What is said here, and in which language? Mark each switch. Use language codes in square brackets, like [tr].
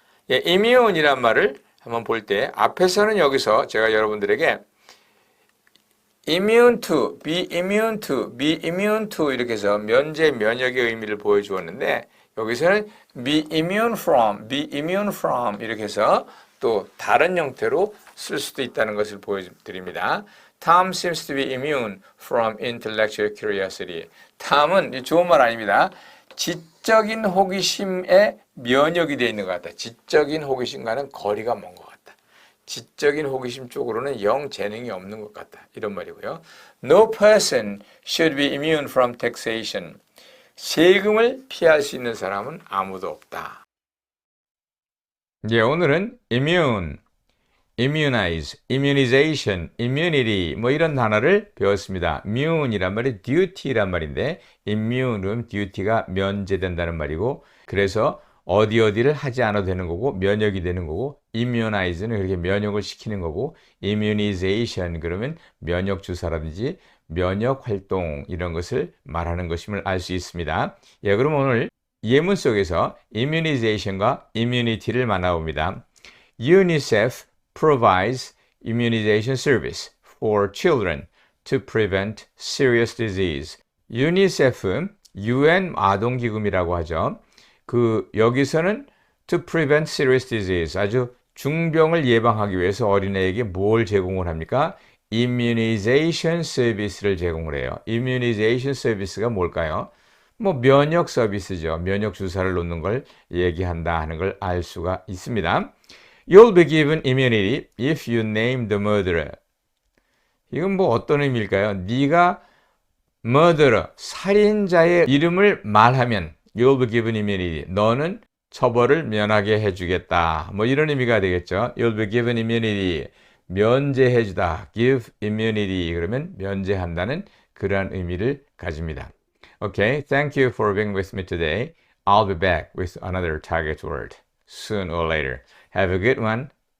[ko] immune이란 말을 한번 볼 때 앞에서는 여기서 제가 여러분들에게 immune to, be immune to, be immune to 이렇게 해서 면제, 면역의 의미를 보여주었는데 여기서는 be immune from 이렇게 해서 또 다른 형태로 쓸 수도 있다는 것을 보여드립니다. [en] Tom seems to be immune from intellectual curiosity. [ko] Tom은 좋은 말 아닙니다. 지적인 호기심에 면역이 되어 있는 것 같다. 지적인 호기심과는 거리가 먼 것 같다. 지적인 호기심 쪽으로는 영 재능이 없는 것 같다. 이런 말이고요. [en] No person should be immune from taxation. [ko] 세금을 피할 수 있는 사람은 아무도 없다. 오늘은 immune, immunize, immunization, immunity 뭐 이런 단어를 배웠습니다. immune이란 말이 duty란 말인데 immune은 duty가 면제된다는 말이고 그래서 어디를 하지 않아도 되는 거고 면역이 되는 거고 immunize는 그렇게 면역을 시키는 거고 immunization 그러면 면역 주사라든지 면역 활동 이런 것을 말하는 것임을 알 수 있습니다. 그럼 오늘 예문 속에서 immunization과 immunity를 만나봅니다. [en] UNICEF provides immunization service for children to prevent serious disease. [ko] UNICEF, UN 아동기금이라고 하죠. 여기서는 to prevent serious disease, 아주 중병을 예방하기 위해서 어린애에게 뭘 제공을 합니까? immunization service를 제공을 해요. immunization service가 뭘까요? 면역 서비스죠. 면역 주사를 놓는 걸 얘기한다 하는 걸 알 수가 있습니다. [en] You'll be given immunity if you name the murderer. [ko] 이건 어떤 의미일까요? 네가 murderer, 살인자의 이름을 말하면 [en] You'll be given immunity. [ko] 너는 처벌을 면하게 해주겠다. 이런 의미가 되겠죠. [en] You'll be given immunity. [ko] 면제해주다. [en] Give immunity. [ko] 그러면 면제한다는 그러한 의미를 가집니다. [en] Okay, thank you for being with me today. I'll be back with another target word soon or later. Have a good one.